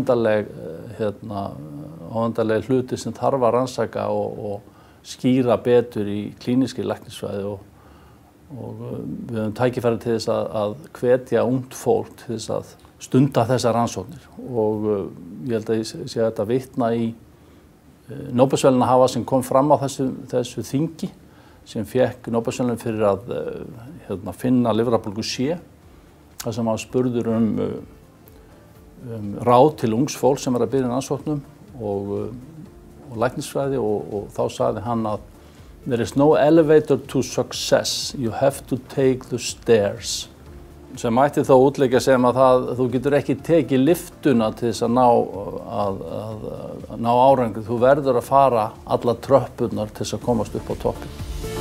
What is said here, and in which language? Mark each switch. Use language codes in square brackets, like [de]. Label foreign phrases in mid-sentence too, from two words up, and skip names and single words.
[is] óendanleg hluti sem þarf að rannsaka og skýra betur í klínískri læknisfræði og við höfum tækifæri til þess að hvetja ungt fólk til þess að stunda þessar rannsóknir og ég held að ég sé að þetta vitna í Nóbelsverðlaunahafa sem kom fram á þessu þingi sem fékk Nóbelsverðlaun fyrir að finna lifrarbólgu C, þar sem hann spurður ráð til ungs fólk sem að byrja í rannsóknum og læknisfræði og þá sagði hann að [en] there is no elevator to success, you have to take the stairs. [is] Sem mætti þá útleggja sem að þú getur ekki tekið lyftuna til þess að ná árangri, þú verður að fara allar tröppurnar til þess að komast upp á toppinn.